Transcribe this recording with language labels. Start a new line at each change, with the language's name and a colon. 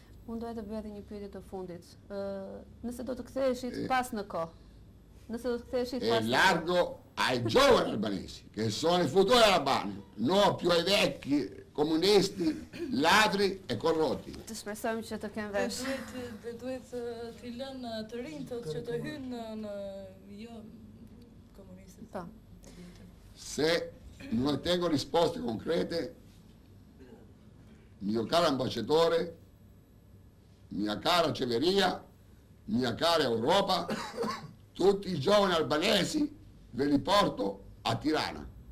Albanian: Unë doja të bëja edhe një pyetje të fundit. Nëse do të ktheheshit pas në kohë. Nëse do të ktheheshit pas.
Italian: È largo ai giovani albanesi, che sono il futuro albano, non più ai vecchi comunisti, ladri e corrotti.
Albanian: Të shpresojmë që të kemë vesh. Dhe duhet t'i lënë të rinj që të hynë në jo komunistët. Po.
Italian: Se non ottengo risposte concrete, mio caro ambasciatore, mia cara Ceveria, mia cara Europa, tutti i giovani albanesi ve li porto a Tirana.